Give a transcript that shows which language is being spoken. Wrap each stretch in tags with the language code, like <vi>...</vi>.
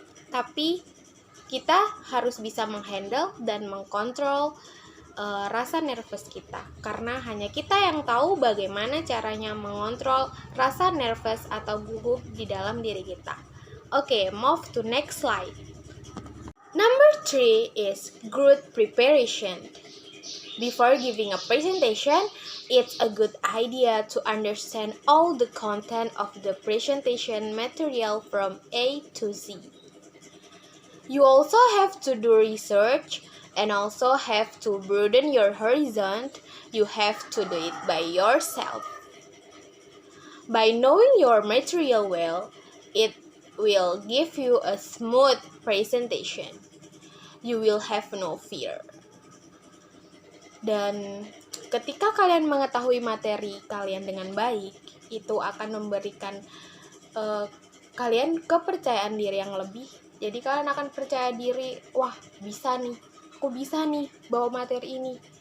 <id>Tapi kita harus bisa menghandle dan mengkontrol rasa nervous kita, karena hanya kita yang tahu bagaimana caranya mengontrol rasa nervous atau gugup di dalam diri kita.</id> <en>Okay, move to next slide. Number 3 is good preparation. Before giving a presentation, it's a good idea to understand all the content of the presentation material from A to Z. You also have to do research and also have to broaden your horizon. You have to do it by yourself. By knowing your material well, it will give you a smooth presentation. You will have no fear.</en> <id>Dan ketika kalian mengetahui materi kalian dengan baik, itu akan memberikan kalian kepercayaan diri yang lebih. Jadi kalian akan percaya diri, wah aku bisa nih bawa materi ini.</id>